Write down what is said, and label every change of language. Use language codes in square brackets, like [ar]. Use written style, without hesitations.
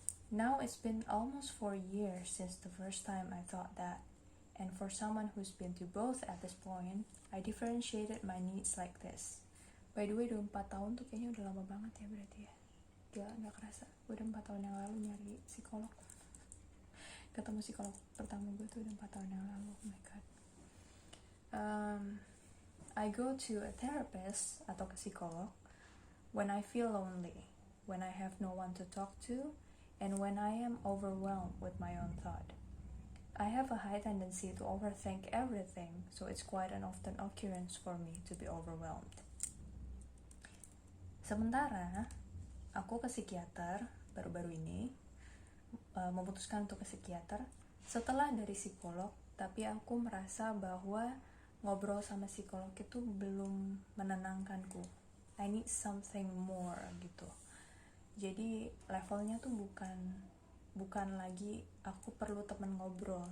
[en] Now it's been almost 4 years since the first time I thought that, and for someone who's been to both at this point, I differentiated my needs like this. [id] By the way, udah 4 tahun tuh kayaknya udah lama banget ya berarti ya. Gila, gak kerasa. Gue udah 4 tahun yang lalu nyari psikolog. Ketemu psikolog pertama gue tuh udah 4 tahun yang lalu. [en] Oh my god. I go to a therapist [id] atau ke psikolog [en] when I feel lonely, when I have no one to talk to, and when I am overwhelmed with my own thought. I have a high tendency to overthink everything, so it's quite an often occurrence for me to be overwhelmed. [id] Sementara aku ke psikiater baru-baru ini, memutuskan untuk ke psikiater setelah dari psikolog, tapi aku merasa bahwa ngobrol sama psikolog itu belum menenangkanku. [en] I need something more [id] gitu. Jadi levelnya tuh bukan lagi aku perlu teman ngobrol.